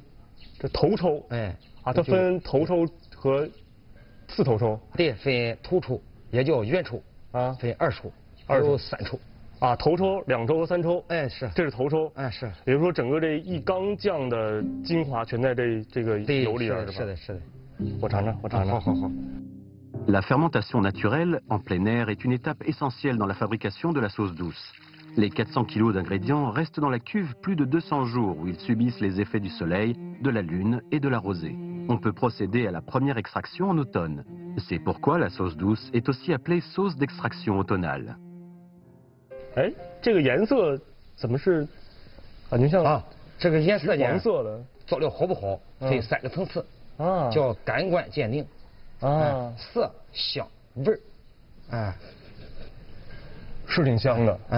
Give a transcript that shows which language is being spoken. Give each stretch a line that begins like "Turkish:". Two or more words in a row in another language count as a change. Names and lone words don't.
Chinese: 这头抽，它分头抽和次头抽，对，分头抽也叫圆抽啊，分2抽，还有3抽，啊，头抽、2抽和3抽，是，这是头抽，是，也就是说整个这一缸酱的精华全在这个油里边，是的，是的，我尝尝，好。
French: La fermentation naturelle en plein air est une étape essentielle dans la fabrication de la sauce douce. Les 400 kg d'ingrédients restent dans la cuve plus de 200 jours où ils subissent les effets du soleil, de la lune et de la rosée. On peut procéder à la première extraction en automne. C'est pourquoi la sauce douce est aussi appelée sauce d'extraction automnale.
Chinese: 哎，这个颜色怎么是感觉像这个颜色呢？黄色的，做料好不好分3个层次啊，叫感官鉴定。 色、香、味儿，是挺香的，